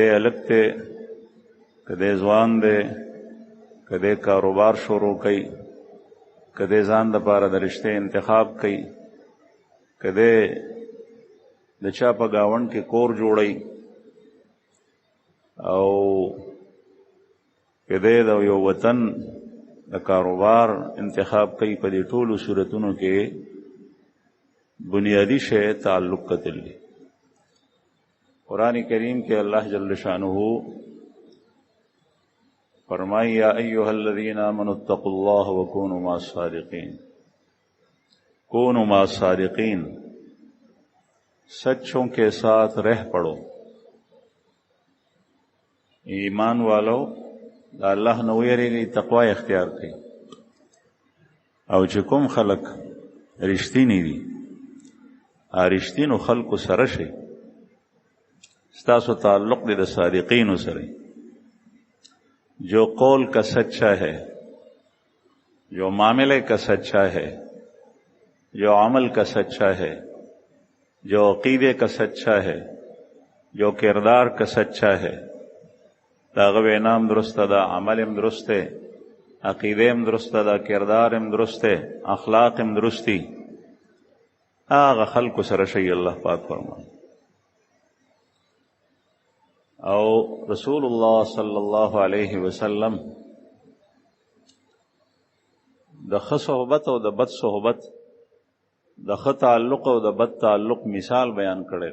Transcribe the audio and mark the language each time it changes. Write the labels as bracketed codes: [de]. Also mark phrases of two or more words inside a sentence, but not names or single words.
[ps] الګ ته کده ځوان دی، کده کاروبار شروع کوي، کده ځان د پاره د رشته انتخاب کوي، کده د چا په گاوند کې کور جوړي او کده د یو وطن د کاروبار انتخاب کوي. په دې ټولو صورتونو کې بنیادی شی تعلق قتل دی. قرآن کریم کې الله جل شانه فرمائی [ar] یا ایها الذین آمنوا اتقوا الله وکونوا مع الصادقین. کونوا مع الصادقین، [ur] سچوں کے ساتھ رہ پڑو. [ps] ایمان والو دا الله نو یریږي، تقوا اختیار کړئ. او چې کوم خلق رښتینی دي رښتینو خلقو سره شي، ستاسو تعلق دی د صادقینو سره. [ur] جو قول کا سچا ہے، جو معاملے کا سچا ہے، جو عمل کا سچا ہے، جو عقیدے کا سچا ہے، جو کردار کا سچا ہے، [ps] داغه نام درسته ده، عمل هم درسته، عقیده هم درسته ده، کردار هم درسته، اخلاق هم درستی، هغه خلکو سره شي. الله پاک فرمایي. او رسول الله [ar] صلی الله علیه وسلم [ps] د ښه صحبت او د بد صحبت، د ښه تعلق او د بد تعلق مثال بیان کړی.